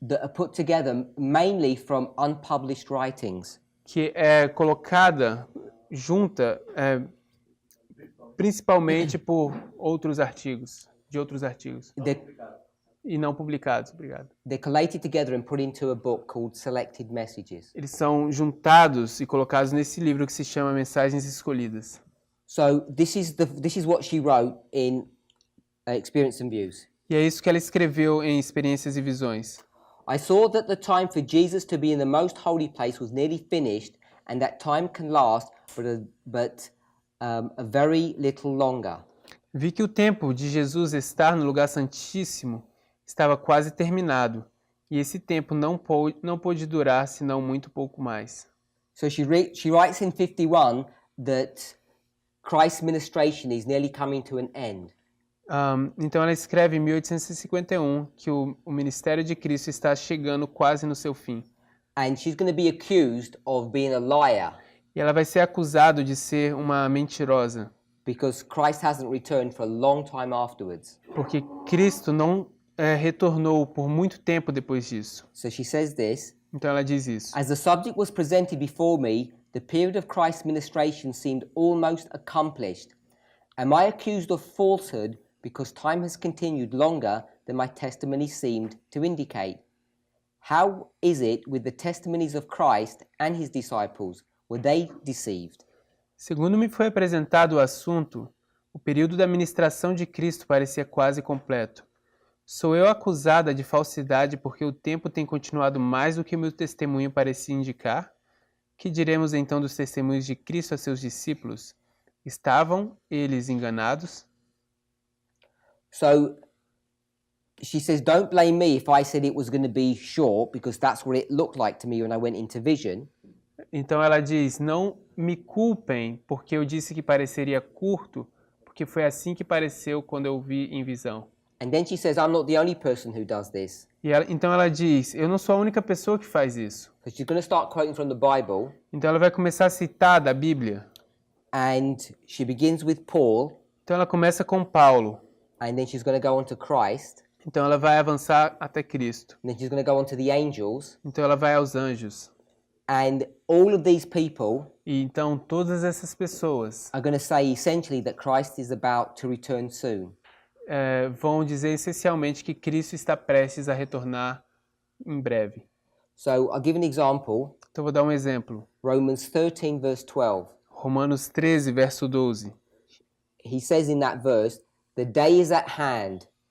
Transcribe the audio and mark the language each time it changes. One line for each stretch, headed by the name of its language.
English: that are put together mainly from unpublished writings.
Portuguese: que é colocada junta principalmente por de outros artigos e não publicados. Obrigado.
English: They're collated together and put into a book called Selected Messages.
Portuguese: Eles são juntados e colocados nesse livro que se chama Mensagens Escolhidas.
English: So this is what she wrote in Experience and Views.
Portuguese: E é isso que ela escreveu em Experiências e Visões.
English: I saw that the time for Jesus to be in the most holy place was nearly finished, and that time can last but a very little longer.
Portuguese: Vi que o tempo de Jesus estar no lugar santíssimo estava quase terminado, e esse tempo não pôde durar senão muito pouco mais.
English: So she writes in 51 that Christ's ministration is nearly coming to an end.
Portuguese: Então ela escreve em 1851 que o ministério de Cristo está chegando quase no seu fim.
English: And she's going to be accused of being a liar.
Portuguese: E ela vai ser acusada de ser uma mentirosa.
English: Because Christ hasn't returned for a long time afterwards.
Portuguese: Porque Cristo não retornou por muito tempo depois disso.
English: So she says this.
Portuguese: Então ela diz isso.
English: As the subject was presented before me, the period of Christ's ministration seemed almost accomplished. Am I accused of falsehood because time has continued longer than my testimony seemed to indicate? How is it with the testimonies of Christ and his disciples? Were they deceived?
Portuguese: Segundo me foi apresentado o assunto, o período da ministração de Cristo parecia quase completo. Sou eu acusada de falsidade porque o tempo tem continuado mais do que o meu testemunho parecia indicar? Que diremos então dos testemunhos de Cristo a seus discípulos? Estavam eles enganados?
English: So she says, don't blame me if I said it was going to be short, because that's what it looked like to me when I went into vision.
Portuguese: Então ela diz, não me culpem porque eu disse que pareceria curto, porque foi assim que pareceu quando eu vi em visão.
English: And then she says, I'm not the only person who does this.
Portuguese: Então ela diz, eu não sou a única pessoa que faz isso.
English: So she's going to start quoting from the Bible.
Portuguese: Então ela vai começar a citar da Bíblia.
English: And she begins with Paul.
Portuguese: Então ela começa com Paulo.
English: And then she's going to go on to Christ.
Portuguese: Então ela vai avançar até Cristo.
English: And then she's going to go on to the angels.
Portuguese: Então ela vai aos anjos.
English: And all of these people
Portuguese: E então todas essas pessoas
English: are going to say essentially that Christ is about to return soon.
Portuguese: Vão dizer essencialmente que Cristo está prestes a retornar em breve.
English: So I'll give an example.
Portuguese: Então vou dar um exemplo.
English: Romans 13 verse 12.
Portuguese: Romanos 13, verso 12.
English: He says in that verse, the day is at hand.